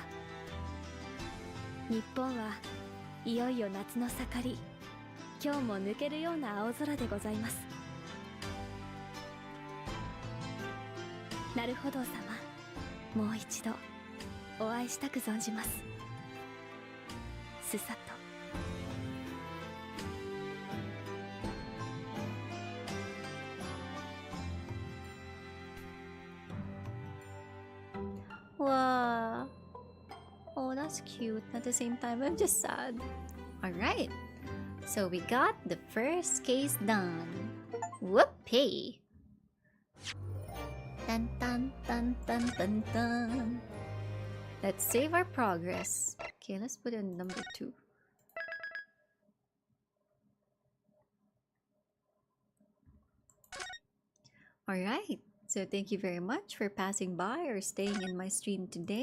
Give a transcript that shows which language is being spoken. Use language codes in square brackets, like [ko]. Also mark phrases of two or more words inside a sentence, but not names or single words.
[ja] 日本はいよいよ夏の盛り、今日も抜けるような青空でございます。なるほど様、もう一度お会いしたく存じます。すさと。 [en] Wow. Oh, that's cute. At the same time, I'm just sad. Alright, so we got the first case done. Whoopee! Dun dun dun dun dun dun. Let's save our progress. Okay, let's put in number 2. Alright, so thank you very much for passing by or staying in my stream today.